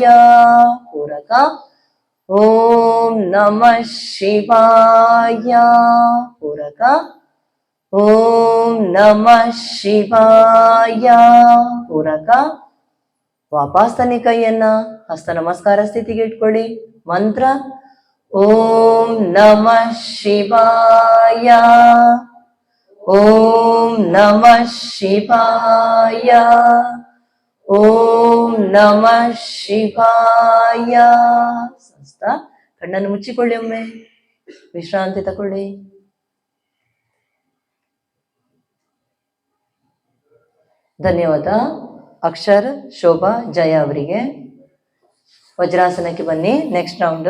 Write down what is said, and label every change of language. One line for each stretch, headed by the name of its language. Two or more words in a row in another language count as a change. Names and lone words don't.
Sanskrit: ಪೂರಕ ಓಂ ನಮಃ ಶಿವಾಯ. ಪೂರಕ ಓಂ ನಮಃ ಶಿವಾಯ.
Kannada: ಪೂರಕ. ವಾಪಸ್ ತನ್ನಿ ಕೈಯನ್ನ ಹಸ್ತ ನಮಸ್ಕಾರ ಸ್ಥಿತಿಗೆ ಇಟ್ಕೊಳ್ಳಿ.
Sanskrit: ಮಂತ್ರ ಓಂ ನಮಃ ಶಿವಾಯ. ಓಂ ನಮಃ ಶಿವಾಯ. ಓಂ ನಮಃ ಶಿವಾಯ.
Kannada: ಸ್ವಸ್ಥ. ಕಣ್ಣನ್ನು ಮುಚ್ಚಿಕೊಳ್ಳಿ. ಒಮ್ಮೆ ವಿಶ್ರಾಂತಿ ತಗೊಳ್ಳಿ. ಧನ್ಯವಾದ. ಅಕ್ಷರ್, ಶೋಭಾ, ಜಯ ಅವರಿಗೆ. ವಜ್ರಾಸನಕ್ಕೆ ಬನ್ನಿ.
English: next round.